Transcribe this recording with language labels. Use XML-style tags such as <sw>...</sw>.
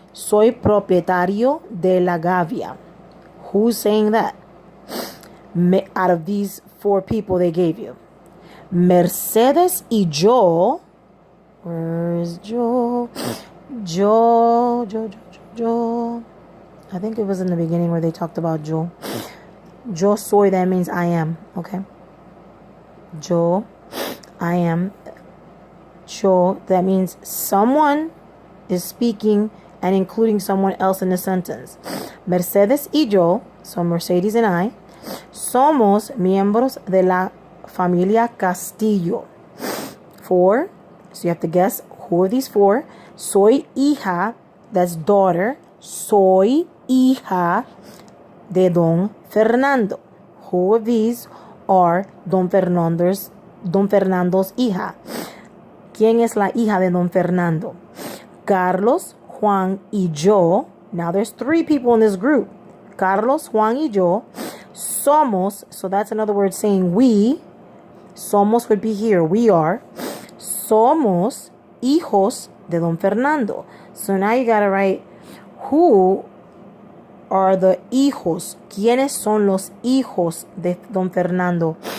<es>Soy propietario de la Gavia.</es> <en>Who's saying that? Out of these 4 people they gave you.</en> <es>Mercedes y yo.</es> <en>Where is Joe? Joe. I think it was in the beginning where they talked about Joe.</en> <es>Yo soy,</es> <en>that means I am. Okay. Yo, I am. Yo, that means someone is speaking and including someone else in the sentence.</en> <es>Mercedes y yo,</es> <en>so Mercedes and I,</en> <es>somos miembros de la familia Castillo.</es> <en>4. So you have to guess who are these 4.</en> <es>Soy hija,</es> <en>that's daughter.</en> <es>Soy hija de Don Fernando.</es> <en>Who of these are Don Fernando's hija?</en> <es>¿Quién es la hija de Don Fernando? Carlos, Juan y yo.</es> <en>Now there's 3 people in this group.</en> <es>Carlos, Juan y yo somos,</es> <en>so that's another word saying we. Somos would be here, we are.</en> <es>Somos hijos de Don Fernando.</es> <en>So now you gotta write who are the hijos.</en> <es>¿Quiénes son los hijos de Don Fernando?</es>